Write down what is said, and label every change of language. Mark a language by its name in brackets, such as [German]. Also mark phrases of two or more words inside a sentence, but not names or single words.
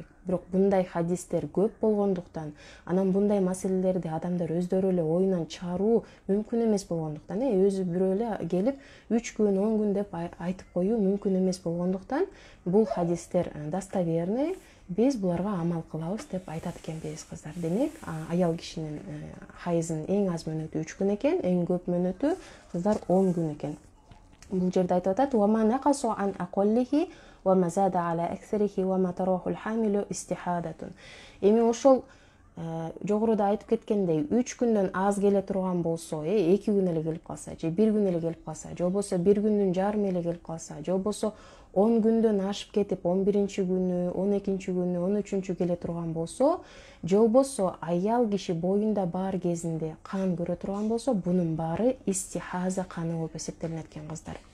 [Kyrgyz] Бирок bunday хадистер көп болгондуктан, анан bunday маселелерди адамдар өздөрү эле оюнан чыгаруу мүмкүн эмес болгондуктан, өзү бирөө эле келип 3 күн, 10 күн деп айтып коюу мүмкүн эмес болгондуктан, бул хадистер достоверный, биз буларга амал кылабыз деп айтат экенбиз кыздар. Демек, аял кишинин хайызынын эң аз мөөнөтү 3 күн экен, эң көп мөөнөтү кыздар 10 күн экен. Бул жерде айтып атат: [Arabic] "وما نقص عن أقله وما زاد على أكثره وما تراه الحامل استحاضة." [Kyrgyz] Эми ошол жогоруда айтып кеткендей 3 күндөн аз келе турган болсо, 2 күн эле келип калса, же 1 күн эле келип калса, же болбосо 1 күндүн жарым эле келип калса, же болбосо 10 күндөн ашып кетип 11-чи күнү, 12-чи күнү, 13-чү келе турган болсо, же болбосо аял киши боюнда бар кезинде кан көрө турган болсо, бунун баары истихаза каны болуп эсептелинет экен кыздар.